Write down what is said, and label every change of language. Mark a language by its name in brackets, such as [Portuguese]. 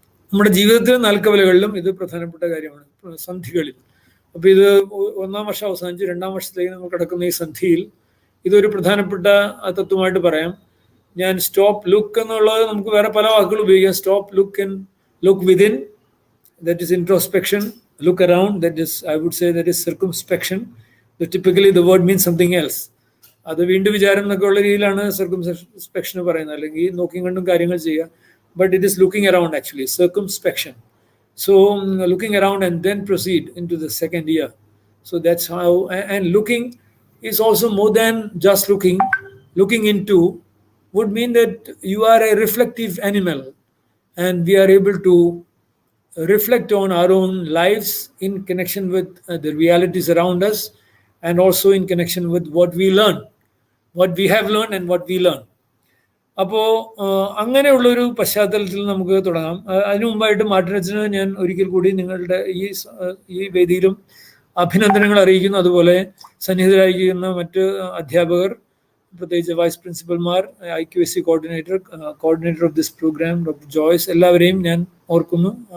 [Malayalam] നമ്മുടെ ജീവിതത്തിലെ നാൽക്കവലകളിലും ഇത് പ്രധാനപ്പെട്ട കാര്യമാണ്, സന്ധികളിൽ. അപ്പോൾ ഇത് 1ാം വർഷം അവസാനിച്ച് 2ാം വർഷത്തിലേക്ക് നമ്മൾ കിടക്കുന്ന ഈ സന്ധിയിൽ ഇതൊരു പ്രധാനപ്പെട്ട തത്വമായിട്ട് പറയാം. ഞാൻ [English] Stop, look എന്നുള്ളത് നമുക്ക് വേറെ പല വാക്കുകൾ ഉപയോഗിക്കാം. Stop, look and look within, that is introspection. Look around, that is, I would say, that is circumspection. But typically the word means something else. [Malayalam] അത് വീണ്ടും വിചാരം എന്നൊക്കെ ഉള്ള രീതിയിലാണ് സർക്കംസ്പെക്ഷൻ പറയുന്നത്, അല്ലെങ്കിൽ നോക്കി കണ്ടും കാര്യങ്ങൾ ചെയ്യുക. [English] But it is looking around actually, circumspection. So looking around and then proceed into the second year. So that's how. And looking is also more than just looking. Looking into would mean that you are a reflective animal, and we are able to reflect on our own lives in connection with the realities around us, and also in connection with what we learn, what we have learned and what we learn. [Malayalam] അപ്പോൾ അങ്ങനെയുള്ളൊരു പശ്ചാത്തലത്തിൽ നമുക്ക് തുടങ്ങാം. അതിനു മുമ്പായിട്ട് മാർട്ടിനച്ചന് ഞാൻ ഒരിക്കൽ കൂടി നിങ്ങളുടെ ഈ വേദിയിലും അഭിനന്ദനങ്ങൾ അറിയിക്കുന്നു. അതുപോലെ സന്നിഹിതരായിരിക്കുന്ന മറ്റ് അധ്യാപകർ, പ്രത്യേകിച്ച് vice പ്രിൻസിപ്പൽമാർ, IQAC [English] coordinator of this programme [Malayalam] doctor Joyce, എല്ലാവരെയും ഞാൻ ഓർക്കുന്നു.